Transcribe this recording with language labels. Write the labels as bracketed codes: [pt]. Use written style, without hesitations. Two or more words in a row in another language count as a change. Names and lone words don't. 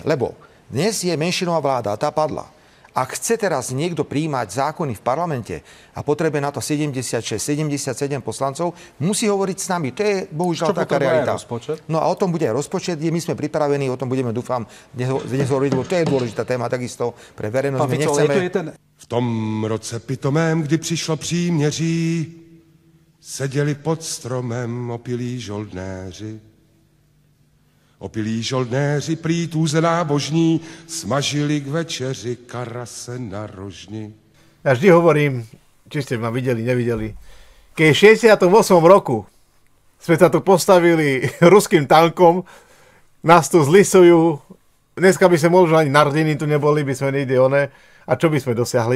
[sk] Lebo dnes je menšinová vláda a tá padla. Ak chce teraz niekto prijímať zákony v parlamente a potrebuje na to 76, 77 poslancov, musí hovoriť s nami. To je bohužiaľ taká realita. No a o tom bude aj rozpočet, kde my sme pripravení, o tom budeme, dúfam, dnes hovoriť, lebo to je dôležitá téma takisto pre verejnosť. My nechceme... [cs] V tom roce pitomém, kdy přišlo příměří, seděli pod stromem opilí žoldnéři. Opilí žoldnéři prý tůze nábožní smažili k večeři karase na rožni. [sk] Ja vždy hovorím, či ste ma videli, nevideli, keď v 68. roku sme sa tu postavili ruským tankom, nás tu zlisujú, dneska by sme možno ani narodení tu neboli, by sme niekde oné, a čo by sme dosiahli?